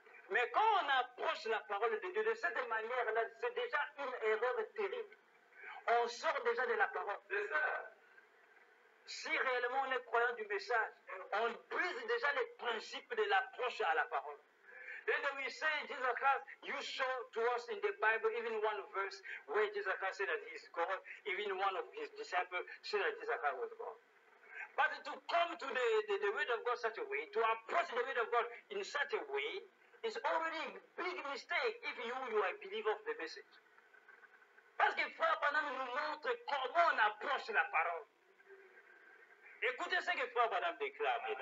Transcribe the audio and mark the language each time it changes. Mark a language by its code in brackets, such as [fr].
[fr] Mais quand on approche la parole de Dieu de cette manière-là, c'est déjà une erreur terrible. On sort déjà de la parole. C'est ça. Si réellement on est croyant du message, on brise déjà les principes de l'approche à la parole. [en] Then we say, Jesus Christ, you show to us in the Bible even one verse where Jesus Christ said that he is God, even one of his disciples said that Jesus Christ was God. But to come to the word of God such a way, to approach the word of God in such a way, is already a big mistake if you are a believer of the message. [fr] Parce que Frère Branham nous montre comment on approche la parole. Écoutez ce que Frère Branham déclare.